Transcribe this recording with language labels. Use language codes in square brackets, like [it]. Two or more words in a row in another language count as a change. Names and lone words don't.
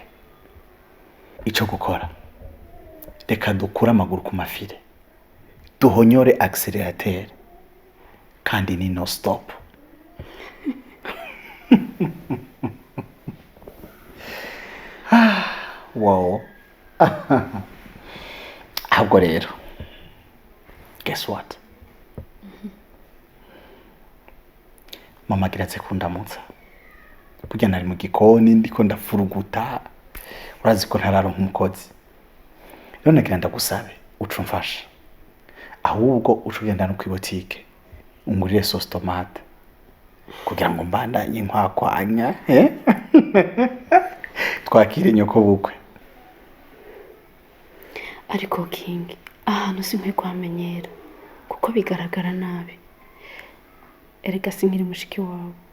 [rn] Ico gukora, reka dukura amaguru ku mafire, duhonyore accelerateur, kandi ni no stop. Wow. Ahubwo rero, [en] guess what? [rn] Mama giratse kundamutsa. Burya nari mu gikoni ndiko ndafuruguta. Urazi ko ntararonka umukozi. Rero nagira ndagusabe ucu mfasha. Ahubwo ucu genda no kwibotike ungurire [fr] sauce tomate [rn] kugira ngo mbandanye nkwakwanya, twakire nyoko bukwe. Ariko King, ahantu sinkwiye kwamenyera kuko bigaragara nabi. Erega sinkiri mushiki wawe.